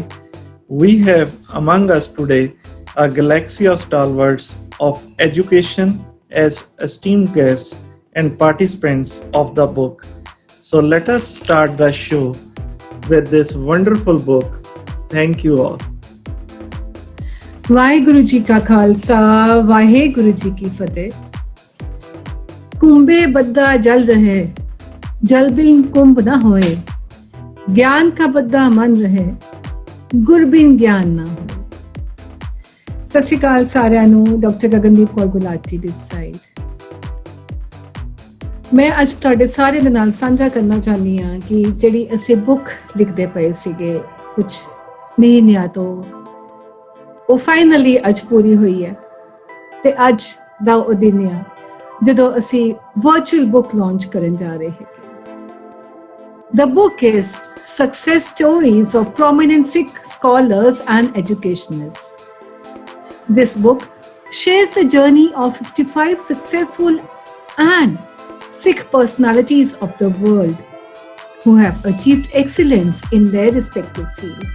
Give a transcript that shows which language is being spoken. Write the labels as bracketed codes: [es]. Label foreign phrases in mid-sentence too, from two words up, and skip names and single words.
[en] We have among us today a galaxy of stalwarts of education as esteemed guests and participants of the book. So let us start the show with this wonderful book. Thank you all. [pa] ਵਾਹਿਗੁਰੂ ਜੀ ਕਾ ਖਾਲਸਾ ਵਾਹਿਗੁਰੂ ਜੀ ਕੀ ਫਤਿਹ। [hi] कुंभे बद्दा जल रहे, जल बिन कुंभ न होए, ज्ञान का बद्दा मन रहे, गुर बिन ज्ञान ना हो। [pa] ਸਤਿ ਸ਼੍ਰੀ ਅਕਾਲ ਸਾਰਿਆਂ ਨੂੰ। ਡਾਕਟਰ ਗਗਨਦੀਪ ਕੌਰ ਗੁਲਾਟੀ [en] this side. [pa] ਮੈਂ ਅੱਜ ਤੁਹਾਡੇ ਸਾਰਿਆਂ ਦੇ ਨਾਲ ਸਾਂਝਾ ਕਰਨਾ ਚਾਹੁੰਦੀ ਹਾਂ ਕਿ ਜਿਹੜੀ ਅਸੀਂ ਬੁੱਕ ਲਿਖਦੇ ਪਏ ਸੀਗੇ ਕੁਝ ਮਹੀਨਿਆਂ ਤੋਂ, ਉਹ ਫਾਈਨਲੀ ਅੱਜ ਪੂਰੀ ਹੋਈ ਹੈ ਤੇ ਅੱਜ ਦਾ ਉਹ ਦਿਨ ਆ ਜਦੋਂ ਅਸੀਂ [en] virtual book launch [pa] ਕਰਨ ਜਾ ਰਹੇ ਹਾਂ। [en] The book is Success Stories of Prominent Sikh Scholars and Educationists. This book shares the journey of 55 successful and Sikh personalities of the world who have achieved excellence in their respective fields.